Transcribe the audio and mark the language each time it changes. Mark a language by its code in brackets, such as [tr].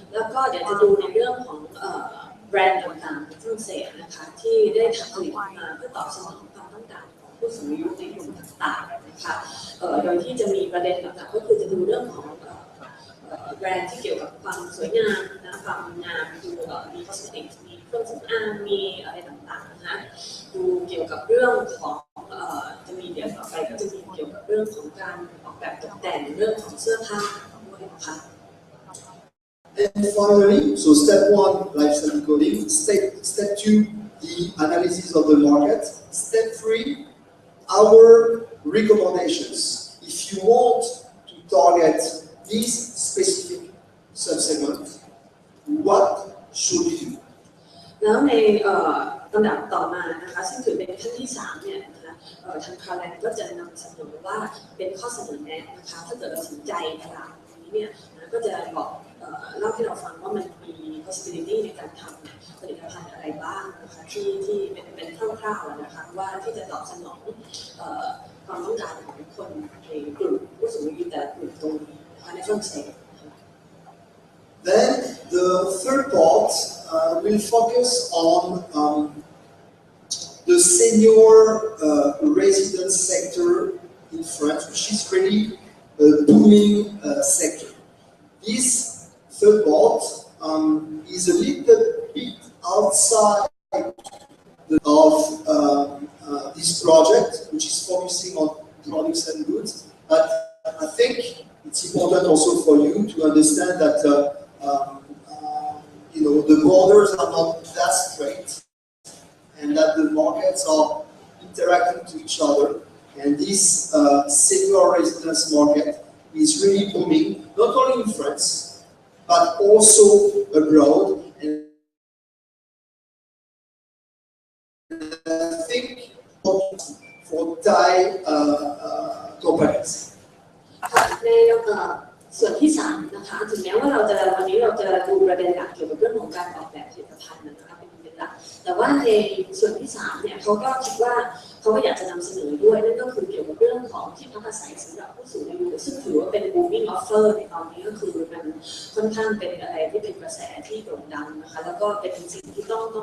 [th] แล้วก็เดี๋ยวจะดูในเรื่องของแบรนด์ต่างๆในฝรั่งเศสนะคะที่ได้ผลิตมาเพื่อตอบสนองความต้องการของผู้สูงอายุในกลุ่มต่างๆนะคะโดยที่จะมีประเด็นต่างๆก็คือจะดูเรื่องของแบรนด์ที่เกี่ยวกับความสวยงามนะความงามดูมีคอสเมติกมีเครื่องสำอางมีอะไรต่างๆนะคะดูเกี่ยวกับเรื่องของจะมีเดี๋ยวต่อไปก็จะมีเกี่ยวกับเรื่องของการออกแบบตกแต่งเรื่องของเสื้อผ้าด้วยนะคะ [en] And finally, so step 1, lifestyle decoding. Step 2, the analysis of the market. Step 3, our recommendations. If you want to target this specific subsegment, what should you do? [th] แล้วในลำดับต่อมานะคะซึ่งถือเป็นขั้นที่3เนี่ยนะคะทางคาแลนก็จะนำเสนอว่าเป็นข้อเสนอแนะนะคะถ้าเกิดเราสนใจตลาดนี้เนี่ยก็จะบอกเล่าให้เราฟังว่ามันมี possibility ในการทำผลิตภัณฑ์อะไรบ้างนะคะที่เป็นคร่าวๆนะคะว่าที่จะตอบสนองความต้องการของคนในกลุ่มผู้สูงอายุแต่กลุ่มตรงนี้นะคะในฝรั่งเศส [en] Then the third part will focus on the senior residence sector in France, which is really a booming sector. This third part is a little bit outside of this project, which is focusing on products and goods. But I think it's important also for you to understand that the borders are not that straight, and that the markets are interacting to each other. And this senior residence market is really booming, not only in France, but also abroad. And I think for Thai companies. [th] ในส่วนที่3นะคะถึงแม้ว่าวันนี้เราจะดูประเด็นหลักเกี่ยวกับเรื่องของการออกแบบผลิตภัณฑ์นะคะเป็นหลักแต่ว่าในส่วนที่3เนี่ยเขาก็คิดว่า เขาก็อยากจะนำเสนอด้วยนั่นก็คือเกี่ยวกับเรื่องของที่พักอาศัยสำหรับผู้สูงอายุซึ่งถือว่าเป็น [en] booming offer [th] ในตอนนี้ก็คือมันค่อนข้างเป็นอะไรที่เป็นกระแสที่โด่งดังนะคะแล้วก็เป็นสิ่งที่ต้